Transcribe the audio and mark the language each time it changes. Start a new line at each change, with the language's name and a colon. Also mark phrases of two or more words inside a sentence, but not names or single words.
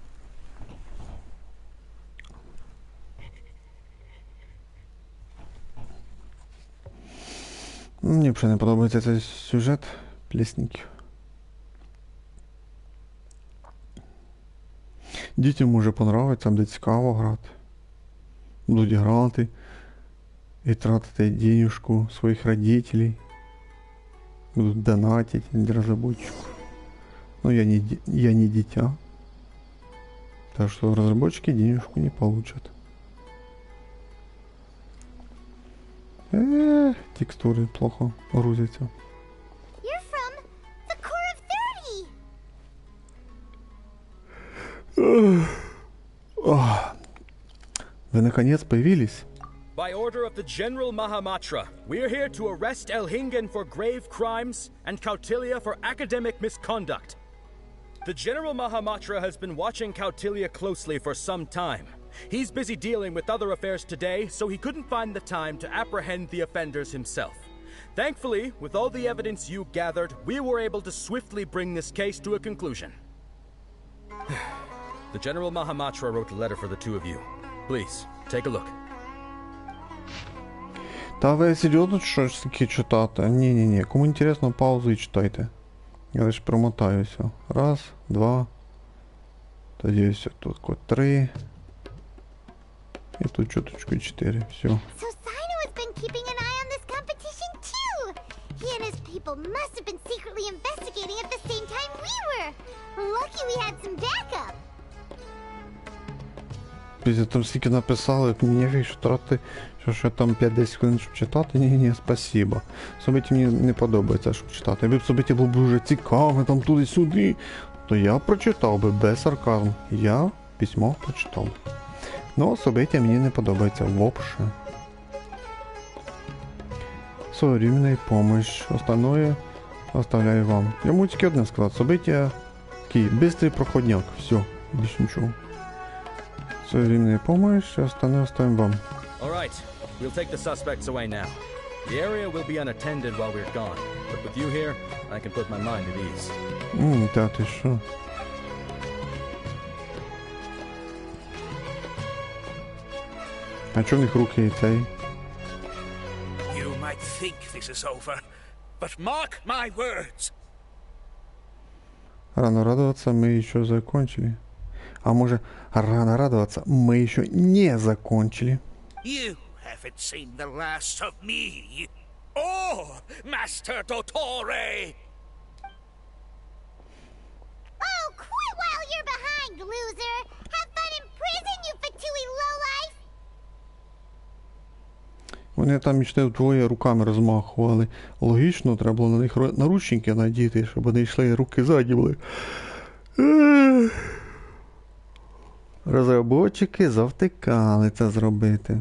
Ukrainian: Мені взагалі не подобається цей сюжет плесенників. Дітям може понравиться, там де цікаво грати. Будуть грати і тратити денежку своїх родителей. Будуть донатить для разработчиков. Но я не дитя.
Russian: Так что разработчики денежку не получат. Текстуры плохо грузятся.
English: You're from the core of 30.
Russian: Вы наконец появились?
English: By order of the General Mahamatra, we are here to arrest Elhingen for grave crimes and Kautilya for academic misconduct. The General Mahamatra has been watching Kautilya closely for some time. He's busy dealing with other affairs today, so he couldn't find the time to apprehend the offenders himself. Thankfully, with all the evidence you gathered, we were able to swiftly bring this case to a conclusion. The General Mahamatra wrote a letter for the two of you. Please, take a look.
Ukrainian: Та ви серйозно щось таке читати? Ні. Кому інтересно, паузу і читайте. Я лише промотаю все. 1, 2. Тоді все тут код 3. І тут чуточку 4. Все.
English: So Sino has been keeping an eye on this competition too. He and his people must have been secretly investigating at the same time we were. Lucky we had some backup.
Ukrainian: Після там стільки написали, мені вийшло трати, що там 5-10 хвилин, щоб читати. Ні, спасибо. Собиті мені не подобається, щоб читати. Якби собиті було б дуже цікаве, там туди-сюди, то я прочитав би без сарказму. Я письмо прочитав. Но собиті мені не подобається вообще.
Russian: Своевременная помощь. Остальное оставляю вам.
Ukrainian: Йому тільки одне сказати. Собиті такий бистрий проходняк. Все, більше нічого.
Russian: Своевременная помощь, остальное оставим вам.
English: All right, we'll take the suspects away now. The area will be unattended while we're gone, but with you here, I can put my mind at ease.
Ukrainian: Та ти що? А чого в них руки і цей?
English: You might think this is over, but mark my words.
Russian: Рано радоваться, мы еще закончили. А может, рано радоваться, мы еще не закончили.
English: You haven't seen the last of me. Oh, Master Dottore! Oh, quit while you're behind, loser. Have fun in prison, you fatui lowlife.
Ukrainian: Вони там йшли вдвоє, руками розмахували. Логічно, треба було на них наручники надіти, щоб вони йшли, руки ззаді були. Розробники завтикали це зробити.